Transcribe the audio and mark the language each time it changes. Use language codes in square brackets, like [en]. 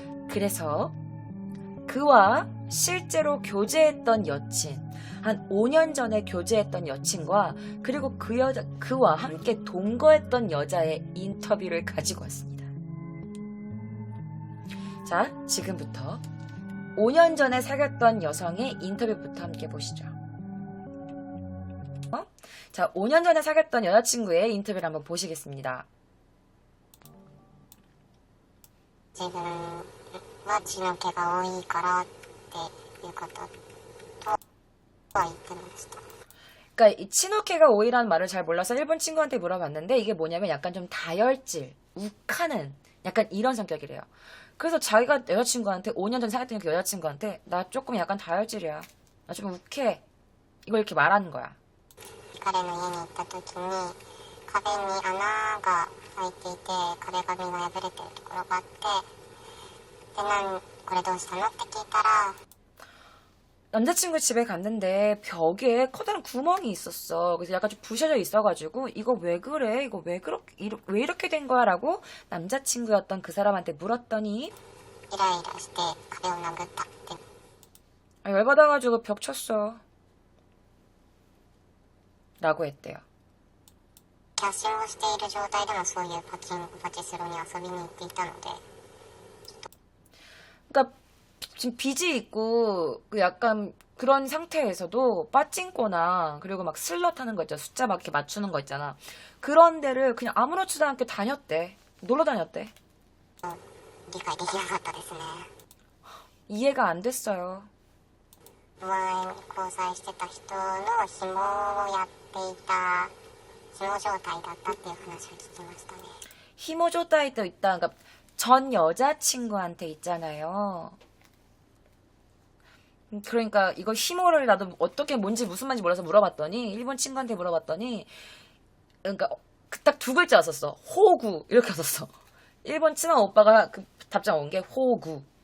[ko] 그래서 그와 실제로 교제했던 여친, 한 5년 전에 교제했던 여친과 그리고 그와 함께 동거했던 여자의 인터뷰를 가지고 왔습니다. 자, 지금부터 5년 전에 사귀었던 여성의 인터뷰부터 함께 보시죠. 자, 5년 전에 사귀었던 여자친구의 인터뷰를 한번 보시겠습니다. [ja] 自分は血の気が多いからっていうこととは言ってました [ko] 그러니까 이 치노케가 오이라는 말을 잘 몰라서 일본 친구한테 물어봤는데 이게 뭐냐면 약간 좀 다혈질, 욱하는 약간 이런 성격이래요. 그래서 자기가 여자친구한테 5년 전에 사귀었던 그 여자친구한테 나 조금 약간 다혈질이야. 나 좀 욱해. 이걸 이렇게 말하는 거야. [ja] 彼の家に行った時に壁に穴が開いていて壁紙が破れてるところがあってでこれどうしたのって聞いたら [ko] 남자친구 집에 갔는데 벽에 커다란 구멍이 있었어. 그래서 약간 좀 부셔져 있어가지고 이거 왜 그래? 이거 왜 이렇게 된 거야? 라고 남자친구였던 그 사람한테 물었더니 [ja] イライラして壁を殴ったって [ko] 열받아가지고 벽 쳤어. 라고 했대요. [ja] キャッシュをしている状態でもそういうパチスロに遊びに行っていたので [ko] 그러니까 지금 빚이 있고 그 약간 그런 상태에서도 빠찡코나 그리고 막 슬럿 하는 거 있잖아. 숫자 막 이렇게 맞추는 거 있잖아. 그런 데를 그냥 아무렇지도 않게 다녔대. 놀러 다녔대. [ja] 理解できなかったですね [ko] 이해가 안 됐어요. [ja] 前に交際してた人の紐をやっていた紐状態だったっていう話を聞きましたね [ko] 히모조타이도 있다. 그러니까 전 여자친구한테 있잖아요. 그러니까 이거 히모를 나도 어떻게 뭔지 무슨 말인지 몰라서 물어봤더니 일본 친구한테 물어봤더니 그러니까 딱 두 글자 썼어. 호구 이렇게 썼어. 일본 친한 오빠가 그 답장 온 게 호구.